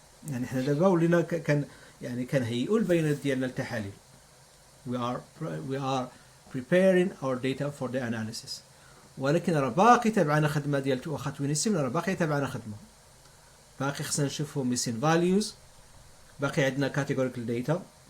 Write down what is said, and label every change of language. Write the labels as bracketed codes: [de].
[ar] يعني احنا دابا ولينا كنهيئوا البيانات ديالنا للتحاليل. [en] We are preparing our data for the analysis. [ar] ولكن راه باقي تابعنا خدمه ديال واخا توينيسيم، راه باقي تابعنا خدمه. باقي خصنا نشوفوا missing values، باقي عندنا categorical data.